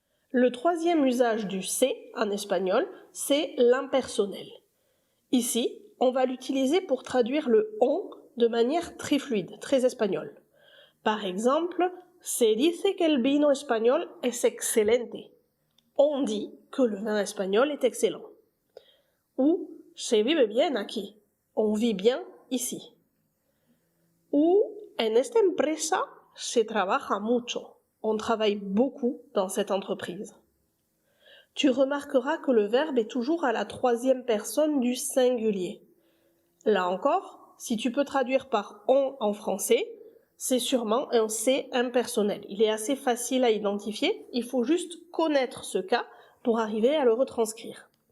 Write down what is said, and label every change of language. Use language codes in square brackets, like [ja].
[fr] Le troisième usage du c'est en espagnol, c'est l'impersonnel. Ici, on va l'utiliser pour traduire le on de manière très fluide, très espagnole. Par exemple, [es] se dice que el vino español es excelente. [fr] On dit que le vin espagnol est excellent. Ou [es] se vive bien aquí. [fr] On vit bien ici. Ou [es] en esta empresa se trabaja mucho. [fr] On travaille beaucoup dans cette entreprise. Tu remarqueras que le verbe est toujours à la troisième personne du singulier. Là encore, si tu peux traduire par on en français, c'est sûrement un c'est impersonnel. Il est assez facile à identifier, il faut juste connaître ce cas pour arriver à le retranscrire.